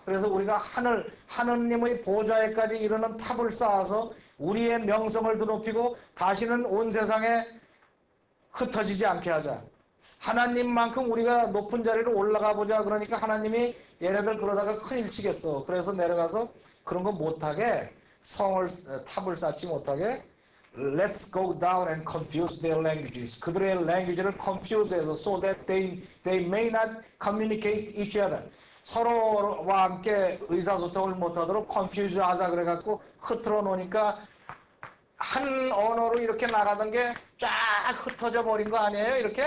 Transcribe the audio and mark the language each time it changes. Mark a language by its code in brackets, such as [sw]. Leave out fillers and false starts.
[ko] 그래서 우리가 하느님의 보좌에까지 이르는 탑을 쌓아서 우리의 명성을 드높이고 다시는 온 세상에 흩어지지 않게 하자. 하나님만큼 우리가 높은 자리로 올라가 보자. 그러니까 하나님이 얘네들 그러다가 큰일 치겠어. 그래서 내려가서 그런 거 못하게 탑을 쌓지 못하게 [en] Let's go down and confuse their languages. [ko] 그들의 language를 confuse해서 [en] so that they may not communicate each other. [ko] 서로와 함께 의사소통을 못하도록 confuse 하자 그래갖고 흐트러 놓으니까 한 언어로 이렇게 나가던 게 쫙 흩어져 버린 거 아니에요?